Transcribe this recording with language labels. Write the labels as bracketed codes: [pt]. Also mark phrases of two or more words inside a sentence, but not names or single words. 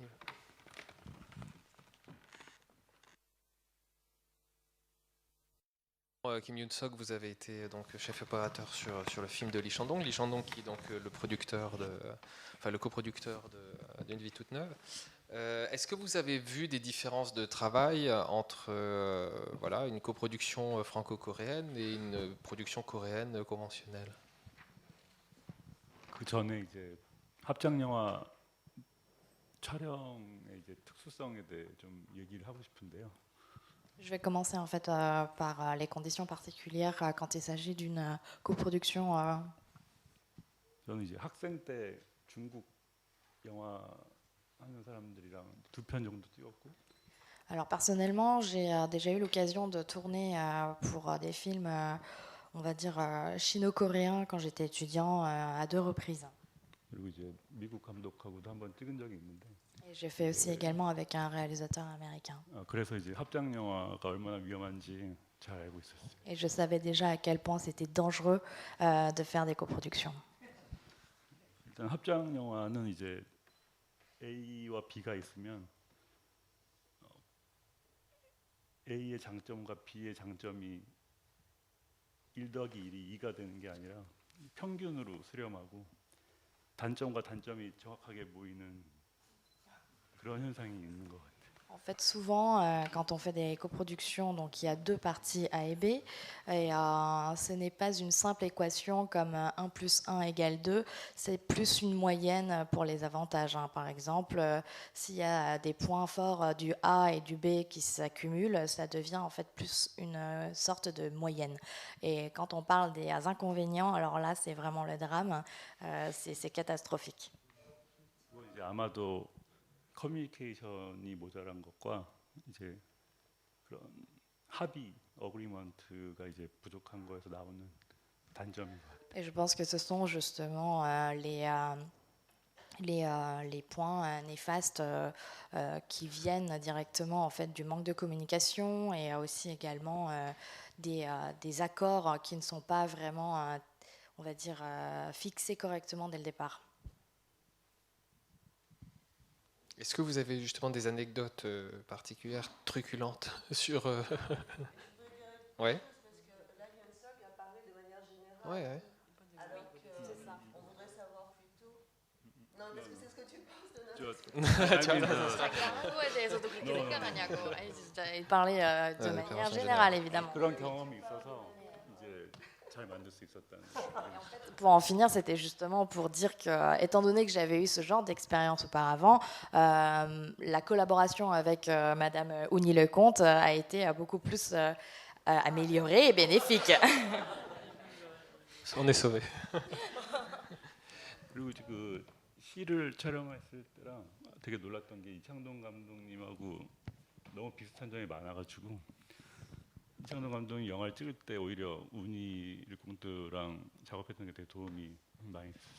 [fr] Kim Yoon-sok, vous avez été donc chef opérateur sur le film de Lee Chang-dong. Lee Chang-dong qui est donc le coproducteur d'Une vie toute neuve. Est-ce que vous avez vu des différences de travail entre voilà, une coproduction franco-coréenne et une production coréenne conventionnelle? [ko] 그 전에 이제 합작 영화 촬영의 이제 특수성에 대해 좀 얘기를 하고 싶은데요. [fr] Je vais commencer en fait par les conditions particulières quand il s'agit d'une coproduction. [ko] 저는 이제 학생 때 중국 영화 하는 사람들이랑 2편 정도 찍었고. [fr] Alors personnellement, j'ai déjà eu l'occasion de tourner pour des films, on va dire chino-coréens quand j'étais étudiant à 2 reprises. [ko] 그리고 이제 미국 감독하고도 한번 찍은 적이 있는데. [fr] Et j'ai fait aussi également avec un réalisateur américain. [ko] 그래서 이제 합작 영화가 얼마나 위험한지 잘 알고 있었어요. [fr] Et je savais déjà à quel point c'était dangereux de faire des coproductions. [ko] 일단 합작 영화는 이제 A와 B가 있으면 A의 장점과 B의 장점이 1 더하기 1이 2가 되는 게 아니라 평균으로 수렴하고 단점과 단점이 정확하게 모이는 그런 현상이 있는 것 같아요. [fr] En fait, souvent, quand on fait des coproductions, donc il y a 2 parties A et B, et ce n'est pas une simple équation comme 1 + 1 = 2, c'est plus une moyenne pour les avantages. Par exemple, s'il y a des points forts du A et du B qui s'accumulent, ça devient en fait plus une sorte de moyenne. Et quand on parle des inconvénients, alors là, c'est vraiment le drame, c'est catastrophique. [ko] 이제 아마도 커뮤니케이션이 모자란 것과 이제 그런 합의, 어그리먼트가 이제 부족한 거에서 나오는 단점인 것 같아요. [fr] Et je pense que ce sont justement les points néfastes qui viennent directement en fait du manque de communication et aussi également des accords qui ne sont pas vraiment, on va dire, fixés correctement dès le départ. Est-ce que vous avez justement des anecdotes particulières, truculentes sur... Ouais. Ouais, ouais. Alors que on voudrait savoir plutôt. Non, est-ce que c'est ce que tu penses de [ko] 한국에 대해서도 그렇게 생각하냐고. 아니 진짜 [fr] parler de manière générale évidemment. [ko] 그런 경험이 있어서 이제 잘 만들 수 있었다는. [fr] Pour en finir, c'était justement pour dire que, étant donné que j'avais eu ce genre d'expérience auparavant, la collaboration avec Madame Ouni Lecomte a été beaucoup plus améliorée et bénéfique. On est sauvé. [ko] 그리고 그 시를 촬영했을 때랑 되게 놀랐던 게 이창동 감독님하고 너무 비슷한 점이 많아가지고 이창동 감독이 영화를 찍을 때 오히려 우니 일공트랑 작업했던 게 되게 도움이 많이 됐어요.